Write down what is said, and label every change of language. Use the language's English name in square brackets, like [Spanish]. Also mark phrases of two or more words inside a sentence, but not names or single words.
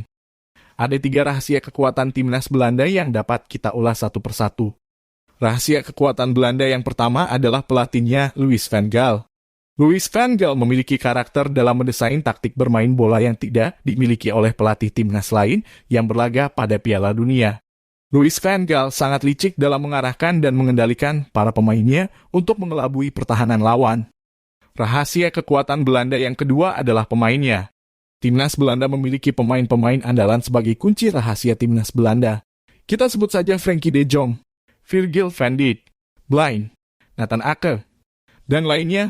[Indonesian] Ada 3 rahasia kekuatan timnas Belanda yang dapat kita ulas satu persatu. Rahasia kekuatan Belanda yang pertama adalah pelatihnya Louis van Gaal. Louis van Gaal memiliki karakter dalam mendesain taktik bermain bola yang tidak dimiliki oleh pelatih timnas lain yang berlaga pada Piala Dunia. Louis van Gaal sangat licik dalam mengarahkan dan mengendalikan para pemainnya untuk mengelabui pertahanan lawan. Rahasia kekuatan Belanda yang kedua adalah pemainnya. Timnas Belanda memiliki pemain-pemain andalan sebagai kunci rahasia timnas Belanda. Kita sebut saja Frenkie de Jong, Virgil van Dijk, Blind, Nathan Ake, dan lainnya.